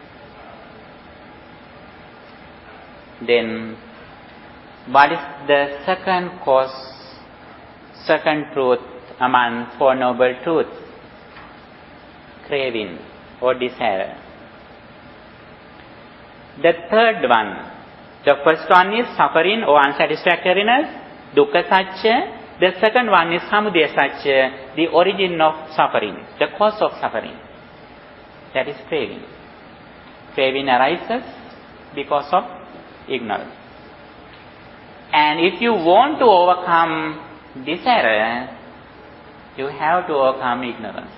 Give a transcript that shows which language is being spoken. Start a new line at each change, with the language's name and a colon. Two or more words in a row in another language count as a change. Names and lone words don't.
English: Then, what is the second cause, second truth among Four Noble Truths? Craving or desire. The third one, the first one is suffering or unsatisfactoriness,
Pali: dukkha satya.
English: The second one is
Pali: samudaya satya,
English: the origin of suffering, the cause of suffering. That is craving. Craving arises because of ignorance. And if you want to overcome desire, you have to overcome ignorance.